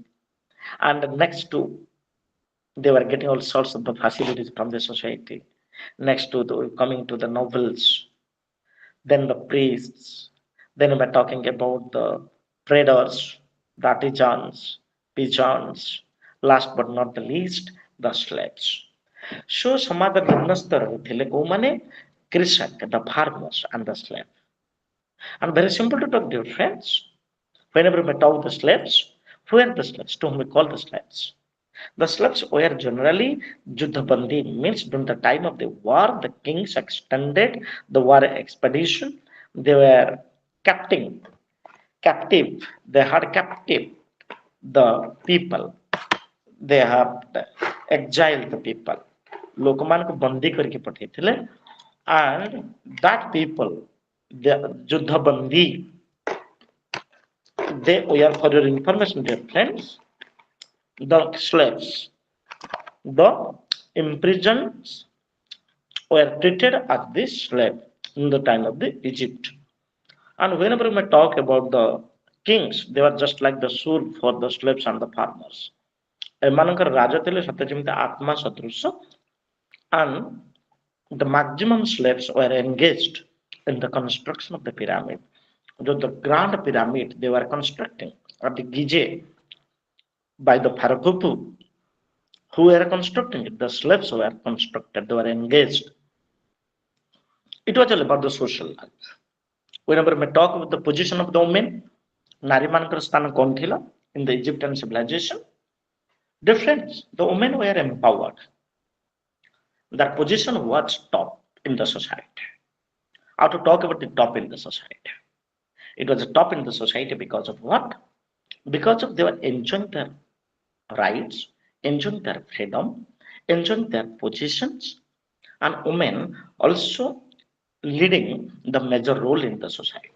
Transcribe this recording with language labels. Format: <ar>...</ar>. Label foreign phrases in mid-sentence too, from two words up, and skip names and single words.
<en>And next to, they were getting all sorts of the facilities from the society. Next to the coming to the nobles, then the priests, then we're talking about the traders, the artisans, peasants, last but not the least, the slaves.</en> <or>So ସମାଜ ନିମ୍ନ ସ୍ତରରେ ଥିଲେ କୋଉମାନେ? କୃଷକ,</or> <en>the farmers and the slave. And very simple to talk, dear friends. Whenever we talk the slaves, who are the slaves? To whom we call the slaves? The slaves were generally Juddhabandi, means during the time of the war, the kings extended the war expedition. They were captive. They had captive the people. They have exiled the people.</en> <or>ଲୋକମାନଙ୍କୁ ବନ୍ଦୀ କରିକି ପଠେଇଥିଲେ,</or> <en>and that people, the ଯୁଦ୍ଧବନ୍ଦୀ, they were, for your information, dear friends, the slaves, the imprisoned were treated as the slave in the time of the Egypt. And whenever we talk about the kings, they were just like the soul for the slaves and the farmers.</en> <or>ଏମାନଙ୍କର ରାଜା ଥିଲେ ସତେ ଯେମିତି ଆତ୍ମା ସଦୃଶ,</or> <en>and the maximum slaves were engaged in the construction of the pyramid. The grand pyramid they were constructing at the Gizeh by the Pharaoh Khufu, who were constructing it, the slaves were constructed, they were engaged It was all about the social life. Whenever we talk about the position of the women,</en> <or>ନାରୀ ମାନଙ୍କର ସ୍ଥାନ କଣ ଥିଲା</or> <en>in the Egyptian civilization? Different. The women were empowered. Their position was top in the society. How to talk about the top in the society? It was a top in the society because of what? Because of they were enjoying their rights, enjoying their freedom, enjoying their positions, and women also leading the major role in the society.</en>